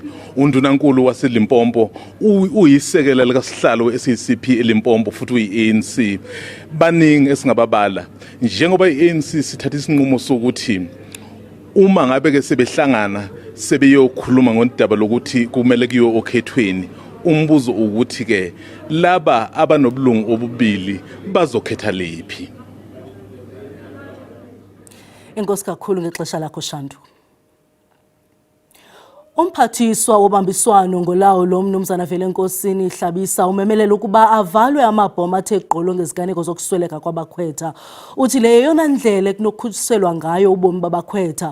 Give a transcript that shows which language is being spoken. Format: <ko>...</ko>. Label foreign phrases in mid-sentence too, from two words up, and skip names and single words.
<zu>undunankulu waseLimpopo uyisekela likasihlalo weSACP eLimpopo futhi uyiANC baningi esingababala njengoba iANC sithatha isinqumo sokuthi uma ngabe ke sebehlangana sebeyokhuluma ngodaba lokuthi kumele kuyo okhethweni umbuzo ukuthi ke laba abanobulungu obubili bazokhetha lephi</zu> <xh>Inkosi kakhulu ngexesha lakho Shandu. Umphathiswa wobambiswano ngolawo lo mnumzana Velenkosini Hlabisa umemelela ukuba avalwe amabhoma athe gqolo ngeziganeko zokusweleka kwabakhwetha. Uthi le yeyona ndlela kunokukhuselwa ngayo ubomi babakhwetha.</xh>